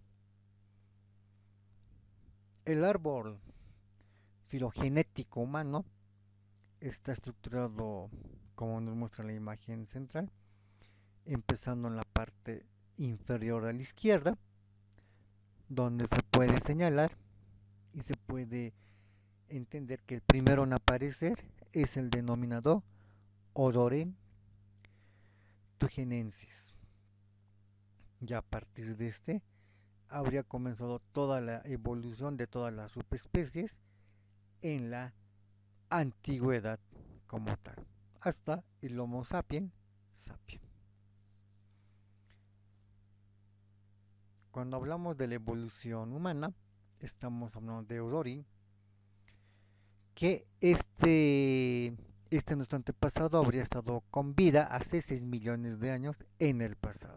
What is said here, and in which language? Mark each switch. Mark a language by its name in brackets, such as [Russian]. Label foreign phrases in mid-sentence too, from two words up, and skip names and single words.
[Spanish] El árbol filogenético humano está estructurado como nos muestra la imagen central, empezando en la parte inferior a la izquierda, donde se puede señalar y se puede entender que el primero en aparecer es el denominado Odorheinia tugenensis. Ya a partir de este habría comenzado toda la evolución de todas las subespecies en la antigüedad como tal, hasta el Homo sapiens sapiens. Cuando hablamos de la evolución humana, estamos hablando de Odorheinia, que nuestro antepasado habría estado con vida hace 6 millones de años en el pasado.